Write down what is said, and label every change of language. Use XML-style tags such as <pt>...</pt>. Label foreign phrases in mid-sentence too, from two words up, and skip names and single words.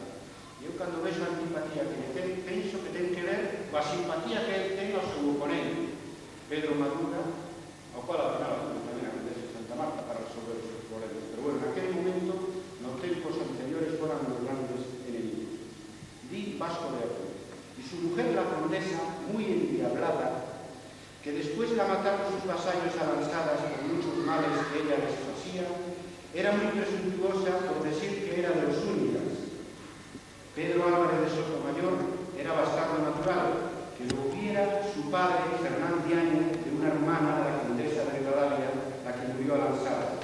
<gl>E eu cando vexo a antipatía que le ten, penso que ten que ver coa simpatía que ele ten ao seu oponente, Pedro Madruga, ao qual ao final tamén a condesa de Santa Marta para resolver os seus problemas.</gl> <es>Pero bueno, en aquel momento,</es> <gl>nos tempos anteriores, foran os grandes enemigos. Di Vasco de Ponte.</gl> <es>Y su mujer, la condesa, muy endiablada, que después la mataron sus vasallos a lanzadas por muchos males que ella les hacía, era muy presuntuosa por decir que era de los Zúñigas. Pedro Álvarez de Sotomayor era bastardo natural, que lo hubiera su padre, Fernán Diaño, de una hermana de la condesa de Ribadavia, la que murió a lanzadas.</es>